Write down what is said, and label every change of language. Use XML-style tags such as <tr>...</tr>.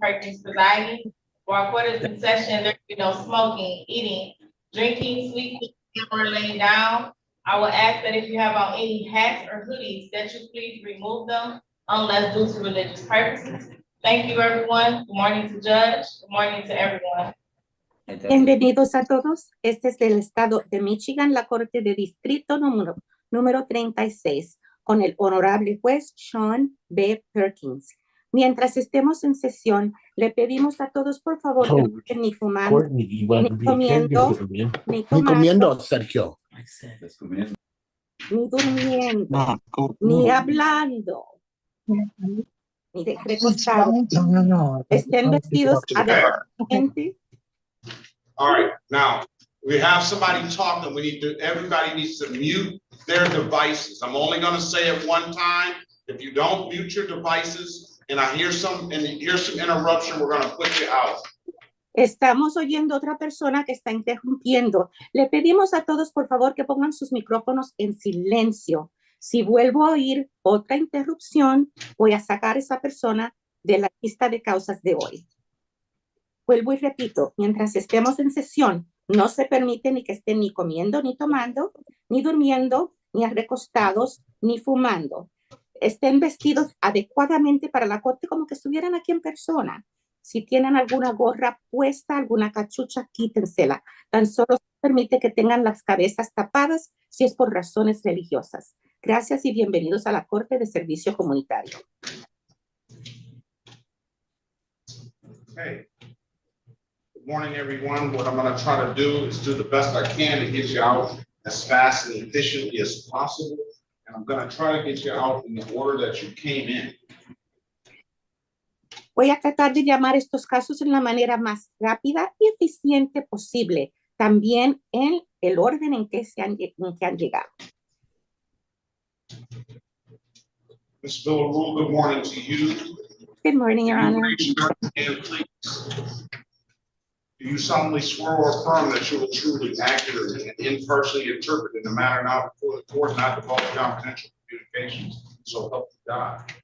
<en>Perkins presiding. While court is in session, there will be no smoking, eating, drinking, sleeping, or laying down. I will ask that if you have on any hats or hoodies, that you please remove them unless due to religious purposes. Thank you, everyone. Good morning to Judge. Good morning to everyone.</en> <es>Bienvenidos a todos. Este es el estado de Michigan, la Corte de Distrito número 36, con el honorable juez Sean B. Perkins. Mientras estemos en sesión, le pedimos a todos, por favor, que no estén ni fumando, ni comiendo, ni tomando, Sergio. ni durmiendo, ni hablando, ni recostados. Estén vestidos adecuadamente.</es> <en>All right, now we have somebody talking. Everybody needs to mute their devices. I'm only going to say it one time. If you don't mute your devices and I hear some interruption, we're going to put you out.</en> <es>Estamos oyendo a otra persona que está interrumpiendo. Le pedimos a todos, por favor, que pongan sus micrófonos en silencio. Si vuelvo a oír otra interrupción, voy a sacar a esa persona de la lista de causas de hoy. Vuelvo y repito, mientras estemos en sesión, no se permite ni que estén ni comiendo, ni tomando, ni durmiendo, ni recostados, ni fumando. Estén vestidos adecuadamente para la corte como que estuvieran aquí en persona. Si tienen alguna gorra puesta, alguna cachucha, quítensela. Tan solo se permite que tengan las cabezas tapadas si es por razones religiosas. Gracias y bienvenidos a la Corte de Servicio Comunitario.</es> <en>Okay. Good morning, everyone. What I'm going to try to do is do the best I can to get you out as fast and efficiently as possible. And I'm going to try to get you out in the order that you came in.</en> <es>Voy a tratar de llamar estos casos en la manera más rápida y eficiente posible, también en el orden en que han llegado.</es> <en>Ms. Villarreal, good morning to you. Good morning, Your Honor. Raise your hand, please. Do you solemnly swear or affirm that you will truly, accurately, and impartially interpret in the matter now before the court, not divulge confidential communications, so help you God?</en>